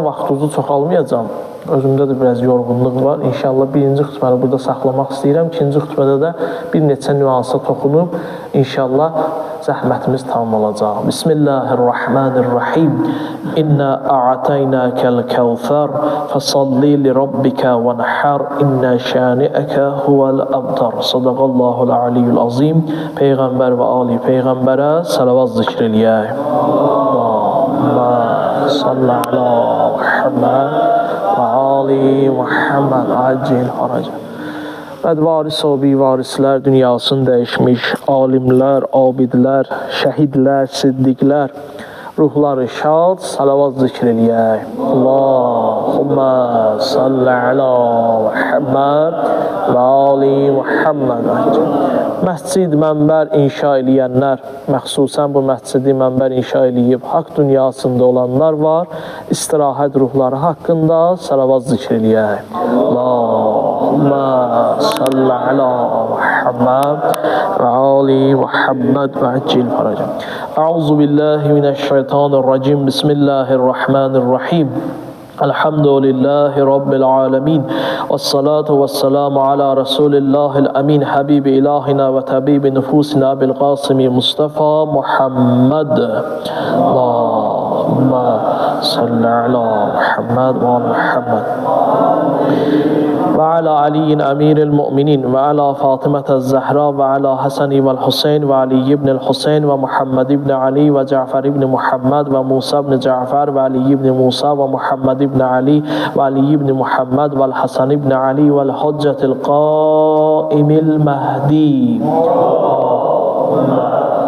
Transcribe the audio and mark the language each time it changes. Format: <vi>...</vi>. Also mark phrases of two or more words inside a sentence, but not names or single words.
<az>Vaxtınızı çox almayacam. Özümdə də biraz yorğunluq var. İnşallah birinci xütbəni burada saxlamaq istəyirəm. İkinci xütbədə də bir neçə nüansa toxunub inşallah zəhmətimiz tamam olacaq.</az> <ar>Bismillahirrahmanirrahim. إنا أعطيناك الكوثر فصل لربك وانحر إن شانئك هو الأبتر. صدق الله العلي العظيم.</ar> <az>Peyğəmbər və ali peyğəmbərə salavat zikr eləyək.</az> <ar>اللهم صل على محمد وآل محمد عجل فرجا.</ar> <az>Varis o varislər dünyasını dəyişmiş, alimlər, abidlər, şəhidlər, siddiqlər, ruhları şad, salavat zikr eləyək.</az> <ar>اللهم صل على محمد وآل محمد.</ar> <az>Məscid, mənbər inşa eləyənlər, məxsusən bu məscidi mənbər inşa eləyib, haqq dünyasında olanlar var, istirahət ruhları haqqında salavat zikr eləyək.</az> <ar>اللهم صل على محمد وآل محمد وعجل فرجا. أعوذ بالله من الشيطان الرجيم بسم الله الرحمن الرحيم. الحمد لله رب العالمين. والصلاة والسلام على رسول الله الأمين. حبيب إلهنا وطبيب نفوسنا بالقاسم مصطفى محمد. اللهم صل على محمد وعلى محمد ve ala Muhammed. وعلى علي أمير المؤمنين وعلى فاطمة الزهراء وعلى حسن والحسين وعلي بن حسين ومحمد بن علي وجعفر بن محمد وموسى بن جعفر وعلي بن موسى ومحمد بن علي وعلي بن محمد وحسن بن علي وحجة القائم المهدي.</ar>